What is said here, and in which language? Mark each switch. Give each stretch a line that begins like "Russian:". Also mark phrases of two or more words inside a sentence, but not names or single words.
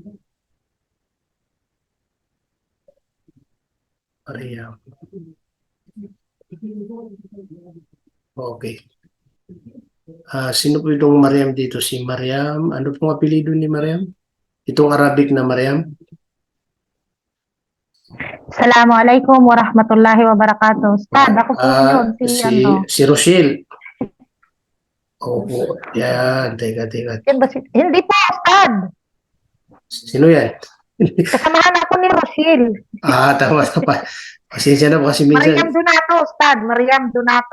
Filipino: Mariam. Okay. Sino po itong Mariam dito? Si Mariam. Ano pong apelido ni Mariam? Itong Arabic na Mariam?
Arabic: Assalamualaikum warahmatullahi wabarakatuh.
Filipino: Ustad, ako po yun, Si Rochelle. Opo. Yan. Teka. Yan ba hindi po, Ustad. Sino yan? Kasamahan ako ni Rochelle. Tama. Pasensya na po kasi minsan. Mariam Donato, Ustad. Mariam Donato.